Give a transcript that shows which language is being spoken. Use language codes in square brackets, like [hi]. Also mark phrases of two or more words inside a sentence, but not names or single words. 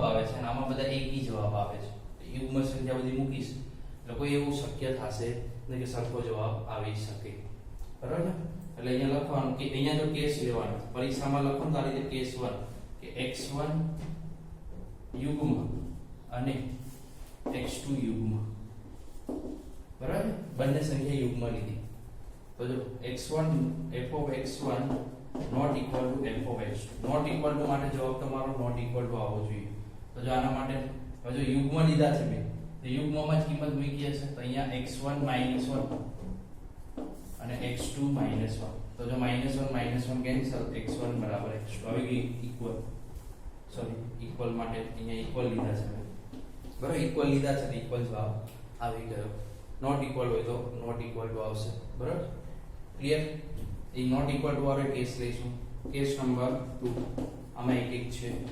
[gu] આવે છે અને આમાં બધા એકી જવાબ આવે છે યુગ્મ સંખ્યા બધી મૂકીશ એટલે કોઈ એવું શક્ય થશે નહીં કે સરખો જવાબ આવી શકે બરાબર એટલે અહીંયા લખવાનું કે અહીંયા જો કેસ લેવાનો પરીક્ષામાં લખવાનું તો આ રીતે કેસ 1 કે x1 યુગ્મ અને x2 યુગ્મ બરાબર બંને સંખ્યા યુગ્મ લીધી તો જો x1 [en] f of x1 not equal to f of x2 not equal to [gu] માટે જવાબ તમારો [en] not equal to [gu] આવવો જોઈએ તો જો આના માટે જો યુગ્મ લીધા છે મેં તો યુગ્મમાં જ કિંમત મૂકી હશે તો અહીંયા x1 -1 અને x2 -1 તો જો -1 કેન્સલ x1 બરાબર x2 આવી ગઈ [en] equal sorry equal [gu] માટે અહીંયા ઇક્વલ લીધા છે મેં બરાબર ઇક્વલ લીધા છે તો ઇક્વલ જવાબ આવી ગયો [en] not equal [gu] હોય તો [en] not equal to [gu] આવશે બરાબર ક્લિયર એ [en] not equal to [gu] વાળો કેસ લઈશું [en] case number 2 [gu] આમાં એક છે